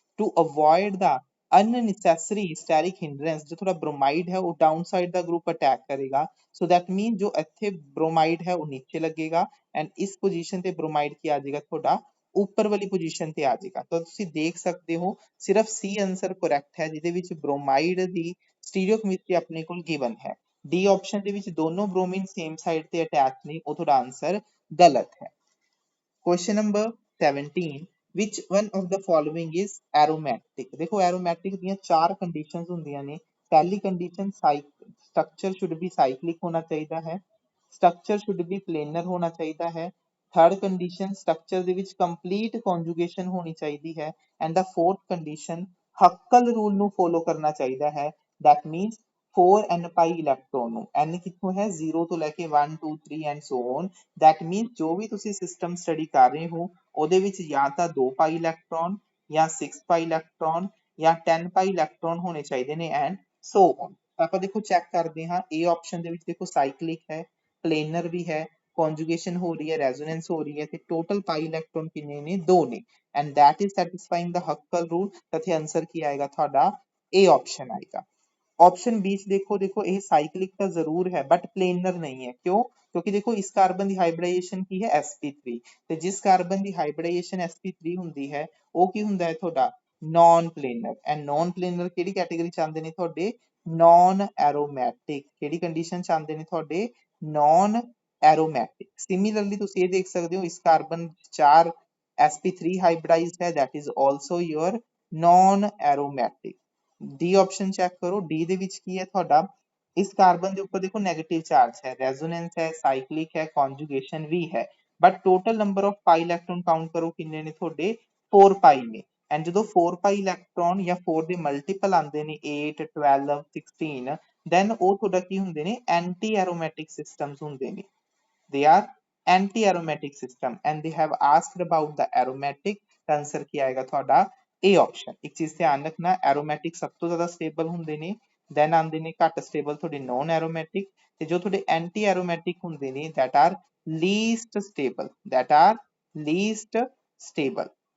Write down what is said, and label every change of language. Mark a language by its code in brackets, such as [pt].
[en] to avoid the unnecessary steric hindrance [pa] ਜੋ ਤੁਹਾਡਾ ਬ੍ਰੋਮਾਈਡ ਹੈ ਉਹ ਡਾਊਨ ਸਾਈਡ ਦਾ ਗਰੁੱਪ ਅਟੈਕ ਕਰੇਗਾ ਸੋ ਦੈਟ ਮੀਨ ਜੋ ਇੱਥੇ ਬ੍ਰੋਮਾਈਡ ਹੈ ਉਹ ਨੀਚੇ ਲੱਗੇਗਾ ਐਂਡ ਇਸ ਪੋਜੀਸ਼ਨ ਤੇ ਬ੍ਰੋਮਾਈਡ ਕੀ ਆ ਜਾਏਗਾ ਤੁਹਾਡਾ ਉੱਪਰ ਵਾਲੀ ਪੋਜੀਸ਼ਨ ਤੇ ਆ ਜਾਏਗਾ। ਤਾਂ ਤੁਸੀਂ ਦੇਖ ਸਕਦੇ ਹੋ ਸਿਰਫ C ਆਨਸਰ ਕਰੈਕਟ ਹੈ ਜਿਹਦੇ ਵਿੱਚ ਬ੍ਰੋਮਾਈਡ ਦੀ ਸਟੀਰੀਓਕੈਮਿਸਟਰੀ ਆਪਣੇ ਕੋਲ ਗਿਵਨ ਹੈ। ਡੀ ਆਪਸ਼ਨ ਦੇ ਵਿੱਚ ਦੋਨੋਂ ਬ੍ਰੋਮੀਨ ਸੇਮ ਸਾਈਡ ਤੇ ਅਟੈਚ ਨੇ ਉਹ ਤੁਹਾਡਾ ਆਨਸਰ ਗਲਤ ਹੈ। [en] Question number 17 which one of the following is aromatic। [pa] देखो aromatic ਦੀਆਂ ਚਾਰ ਕੰਡੀਸ਼ਨਸ ਹੁੰਦੀਆਂ ਨੇ। ਪਹਿਲੀ condition structure [en] should be cyclic [pa] ਹੋਣਾ ਚਾਹੀਦਾ ਹੈ ਸਟਰਕਚਰ [en] should be planar [pa] ਹੋਣਾ ਚਾਹੀਦਾ ਹੈ। ਥਰਡ ਕੰਡੀਸ਼ਨ ਸਟਰਕਚਰ ਦੇ ਵਿੱਚ ਕੰਪਲੀਟ ਕੌਨਜੂਗੇਸ਼ਨ ਹੋਣੀ ਚਾਹੀਦੀ ਹੈ and ਦਾ fourth condition ਹੱਕਲ rule ਨੂੰ ਫੋਲੋ ਕਰਨਾ ਚਾਹੀਦਾ ਹੈ [en] that means [pa] 4n Bhai electron ਨੂੰ n ਕਿੱਥੋਂ ਹੈ 0 ਤੋਂ ਲੈ ਕੇ 1 2 3 and so on that means ਜੋ ਵੀ ਤੁਸੀਂ ਸਿਸਟਮ ਸਟੱਡੀ ਕਰ ਰਹੇ ਹੋ ਉਹਦੇ ਵਿੱਚ ਜਾਂ ਤਾਂ 2 ਪਾਈ ਇਲੈਕਟ੍ਰੋਨ ਜਾਂ 6 ਪਾਈ ਇਲੈਕਟ੍ਰੋਨ ਜਾਂ 10 ਪਾਈ ਇਲੈਕਟ੍ਰੋਨ ਹੋਣੇ ਚਾਹੀਦੇ ਨੇ ਐਂਡ ਸੋ ਔਨ। ਆਪਾਂ ਦੇਖੋ ਚੈੱਕ ਕਰਦੇ ਹਾਂ A ਆਪਸ਼ਨ ਦੇ ਵਿੱਚ ਦੇਖੋ ਸਾਈਕਲਿਕ ਹੈ ਪਲੇਨਰ ਵੀ ਹੈ [hi] conjugation हो रही है, resonance हो रही है, [pa] ਤੇ total pi electron ਕਿੰਨੇ ਨੇ? 2 ਨੇ, [en] and that is satisfying the Huckel rule। [pa] ਤਾਂ ਇੱਥੇ ਆਨਸਰ ਕੀ ਆਏਗਾ ਤੁਹਾਡਾ? A option ਆਏਗਾ। [hi] ऑप्शन बी देखो ये साइक्लिक तो जरूर है बट प्लेनर नहीं है, क्यों? क्योंकि देखो इस कार्बन की हाइब्रिडाइजेशन की है sp3, ਤੇ जिस कार्बन की हाइब्रिडाइजेशन sp3 [pa] ਹੁੰਦੀ ਹੈ ਉਹ ਕੀ ਹੁੰਦਾ ਹੈ ਤੁਹਾਡਾ? [en] Non planar. [pa] And non planar ਕਿਹੜੀ ਕੈਟਾਗਰੀ ਚ ਆਉਂਦੇ ਨੇ ਤੁਹਾਡੇ? [en] Non aromatic. [pa] ਕਿਹੜੀ ਕੰਡੀਸ਼ਨ ਚ ਆਉਂਦੇ ਨੇ ਤੁਹਾਡੇ? [en] Non aromatic. [pa] सिमिलरली ਤੁਸੀਂ ਇਹ ਦੇਖ ਸਕਦੇ ਹੋ ਇਸ ਕਾਰਬਨ 4 sp3 हाइब्रिडाइज्ड है, [en] That is also your non aromatic. [pa] D option check करो, डी ਦੇ ਵਿੱਚ ਕੀ ਹੈ ਤੁਹਾਡਾ? ਇਸ ਕਾਰਬਨ ਦੇ ਉੱਪਰ ਦੇਖੋ 네ਗੇਟਿਵ ਚਾਰਜ ਹੈ, ਰੈਜ਼ੋਨੈਂਸ ਹੈ, ਸਾਈਕਲਿਕ ਹੈ, ਕੌਨਜੂਗੇਸ਼ਨ ਵੀ ਹੈ, but total number of Bhai electron count ਕਰੋ ਕਿੰਨੇ ਨੇ ਤੁਹਾਡੇ? 4 ਪਾਈ ਨੇ। ਐਂਡ ਜਦੋਂ 4 ਪਾਈ ਇਲੈਕਟ੍ਰੋਨ ਜਾਂ 4 ਦੇ ਮਲਟੀਪਲ ਆਉਂਦੇ ਨੇ 8 12 16, ਦੈਨ ਉਹ ਤੁਹਾਡਾ ਕੀ ਹੁੰਦੇ ਨੇ? ਐਂਟੀ ਐਰੋਮੈਟਿਕ ਸਿਸਟਮਸ ਹੁੰਦੇ ਨੇ। [en] they are anti-aromatic system and they have asked about the aromatic। [pa] ਤਾਂ ਆਨਸਰ ਕੀ ਆਏਗਾ ਤੁਹਾਡਾ? A option। ਇੱਕ ਚੀਜ਼ ਧਿਆਨ ਰੱਖਣਾ, ਐਰੋਮੈਟਿਕ ਸਭ ਤੋਂ ਜ਼ਿਆਦਾ ਸਟੇਬਲ ਹੁੰਦੇ ਨੇ, ਦੈਨ ਆਉਂਦੇ ਨੇ ਘੱਟ ਸਟੇਬਲ ਤੁਹਾਡੇ ਨੋਨ ਐਰੋਮੈਟਿਕ, ਤੇ ਜੋ ਤੁਹਾਡੇ ਐਂਟੀ ਐਰੋਮੈਟਿਕ ਹੁੰਦੇ ਨੇ [en] that are least stable, that are least stable।